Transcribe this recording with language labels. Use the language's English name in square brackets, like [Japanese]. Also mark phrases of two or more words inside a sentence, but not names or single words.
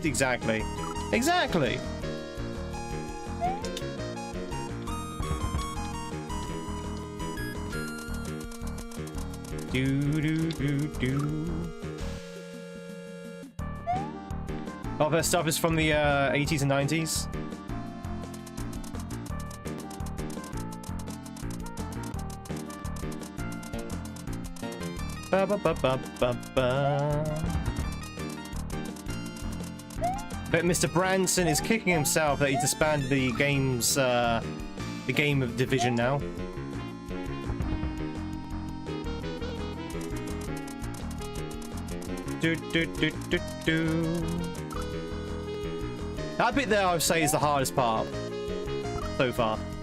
[English] Exactly. Exactly! Oh, their stuff is from the 80s and 90s. Ba ba ba ba ba ba. But Mr. Branson is kicking himself that he disbanded the game's the game of division now. That bit there, I would say, is the hardest part so far.